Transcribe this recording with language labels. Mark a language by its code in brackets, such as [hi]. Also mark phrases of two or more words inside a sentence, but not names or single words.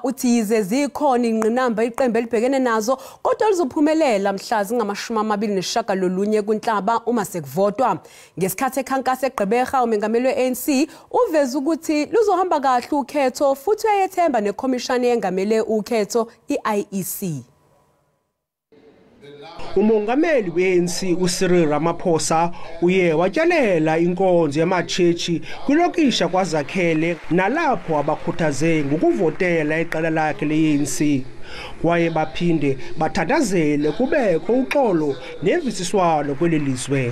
[zu] uthi yize zikhona ingqinamba iqembu elibhekene nazo kodwa lizophumelela mhla zingama29 kuNhlaba uma sekuvotwa. Ngesikhathi ekhankasa eGqeberha umengameli we-ANC uveza ukuthi luzohamba kahle ukhetho futhi uyethemba nekhomishani yengamele ukhetho iIEC. Umongameli we-ANC uCyril Ramaphosa uye watshalela inkonzo yamachechi kulokisha kwaZakhele nalapho abakhuthaze ngokuvotela iqala lakhe le-ANC. [xh] Kwaye baphinde bathandazele kubekho uxolo nemvisiswano kwelelizwe.